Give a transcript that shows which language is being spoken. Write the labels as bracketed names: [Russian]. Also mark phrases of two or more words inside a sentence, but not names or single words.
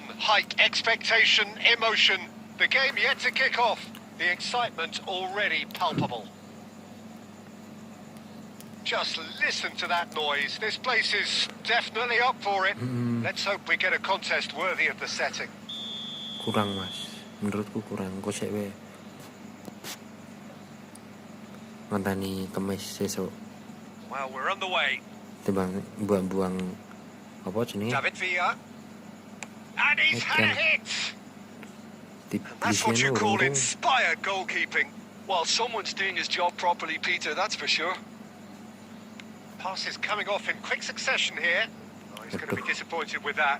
[English] Hike expectation, emotion. The game yet to kick off. The excitement already palpable. Just listen to that noise. This place is definitely up for it. Let's hope we get a contest worthy of the setting. [Javanese] Kurang Mas. Menurutku kurang. Kok sik wae. Ngenteni kemis sesuk. [English] Well, we're on the way. [Javanese] Timbang buang-buang apa jenenge? [English] David Villa. And he's had a hit. That's what you call inspired goalkeeping. Well, someone's doing his job properly, Peter, that's for sure. Pass is coming off in quick succession here. Oh, he's going to be disappointed with that.